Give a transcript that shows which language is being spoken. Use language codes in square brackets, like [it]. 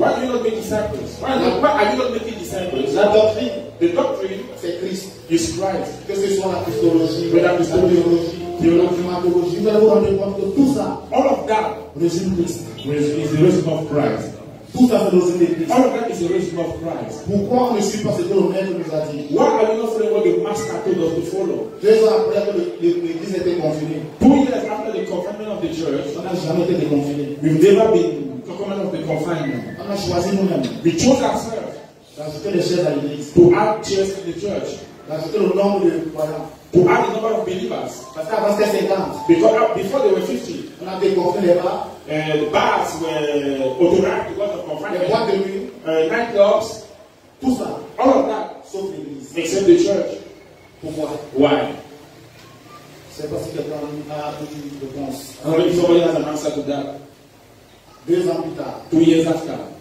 [en] Why do you not make disciples? Why are you not making disciples? [fr] La doctrine. [en] The doctrine. [fr] C'est Christ. [en] Is Christ. [fr] Que ce soit la christologie, la théologie, la climatologie, vous allez vous rendre compte que tout ça, [en] all of that, [fr] résume Christ. [en] Is the reason of Christ. [fr] Tout ça, c'est le reason de Christ. [en] All of that is the reason of Christ. [fr] Pourquoi on ne suit pas ce que le maître nous a dit? [en] Why are you not following what the master told us to follow? [fr] 2 ans après que l'église était confinée. [en] 2 years after the confinement of the church, [fr] on n'a jamais été déconfiné. [en] We've never been confinement of the confinement. [fr] On a choisi nous-mêmes. [en] We chose ourselves. [fr] D'ajouter les chaises à l'église. [en] To add chairs in the church. [fr] D'ajouter le nombre de croyants. [en] To add the number of believers. [fr] Parce qu'avant c'était 50. [en] Because before they were 50. [fr] On a déconfiné les bars. [en] The bars were authorized because of confinement. [fr] Les boîtes de nuit. Nightclubs. Tout ça. [en] All of that. [fr] Sauf l'église. [en] Except the church. [fr] Pourquoi? [en] Why? [fr] C'est parce que quelqu'un a eu une réponse. [en] Somebody has an answer to that. [fr] 2 ans plus tard. [en] 2 years after.